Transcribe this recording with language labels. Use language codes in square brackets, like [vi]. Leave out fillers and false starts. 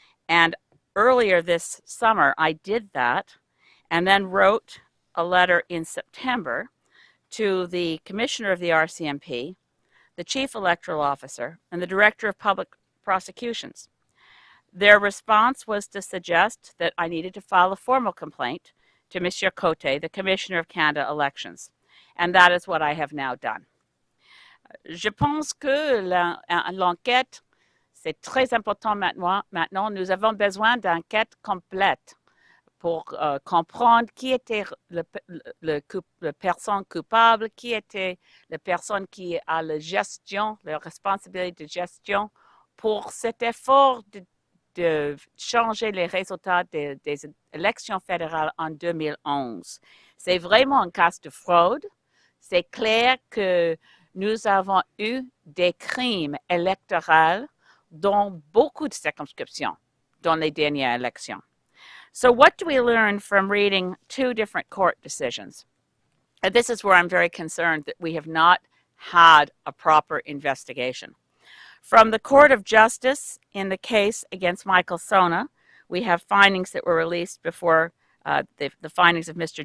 [en] And earlier this summer, I did that and then wrote a letter in September to the commissioner of the RCMP, the chief electoral officer, and the director of public prosecutions. Their response was to suggest that I needed to file a formal complaint to Monsieur Cote, the commissioner of Canada elections. And that is what I have now done. [fr] Je pense que l'enquête, c'est très important maintenant. Nous avons besoin d'enquête complète pour comprendre qui était la personne coupable, qui était la personne qui a la gestion, la responsabilité de gestion pour cet effort de changer les résultats des élections fédérales en 2011. C'est vraiment un cas de fraude. C'est clair que nous avons eu des crimes électoraux dans beaucoup de circonscriptions dans les dernières élections. [en] So what do we learn from reading two different court decisions? And this is where I'm very concerned that we have not had a proper investigation. From the Court of Justice in the case against Michael Sona, we have findings that were released before the findings of Mr.